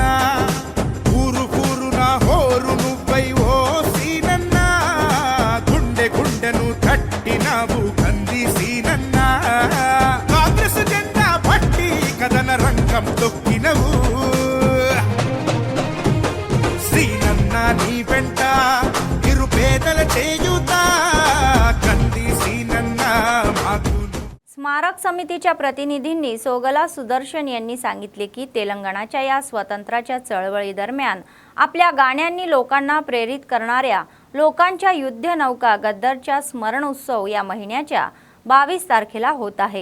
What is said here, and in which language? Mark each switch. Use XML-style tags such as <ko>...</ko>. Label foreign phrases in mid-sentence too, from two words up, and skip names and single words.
<te>ఊరు ఊరున హోరు నువ్వై ఓ సీనన్నా, గుండె గుండెను తట్టినావు కంది సీనన్నా. కాంగ్రెస్ జెండా పట్టి కథన రంగం తొక్కినవు, సీనన్నా నీ వెంట నిరుపేదల చేయుతా కంది సీనన్నా మాకు.</te> <mr>स्मारक समितीच्या प्रतिनिधींनी सोगला सुदर्शन यांनी सांगितले की तेलंगणाच्या या स्वतंत्राच्या चळवळीदरम्यान आपल्या गाण्यांनी लोकांना प्रेरित करणाऱ्या लोकांच्या युद्धनौका गद्दरच्या स्मरण उत्सव या महिन्याच्या 22 तारखेला होत आहे.</mr>